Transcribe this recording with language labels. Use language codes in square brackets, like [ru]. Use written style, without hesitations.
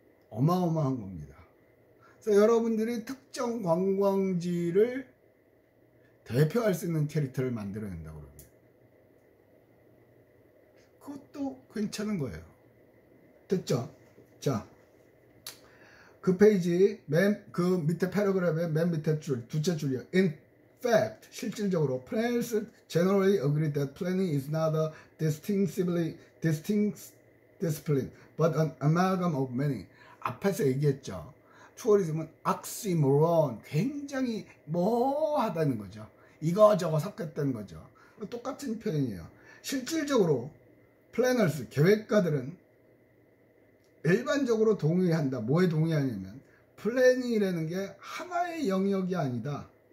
[ko] 어마어마한 겁니다. 그래서 여러분들이 특정 관광지를 대표할 수 있는 캐릭터를 만들어낸다고 그럽니다. 그것도 괜찮은 거예요. 됐죠? 자, 그 페이지 그 밑에 패러그래프의 맨 밑에 줄, 두째 줄이요. In [en] fact, 실질적으로 planners generally agree that planning is not a distinct discipline, but an amalgam of many. [ko] 앞에서 얘기했죠. 투어리즘은 oxymoron, 굉장히 모호하다는 거죠. 이거저거 섞였다는 거죠. 똑같은 표현이에요. 실질적으로 플래너스, 계획가들은 일반적으로 동의한다. 뭐에 동의하냐면 플래닝이라는 게 하나의 영역이 아니다.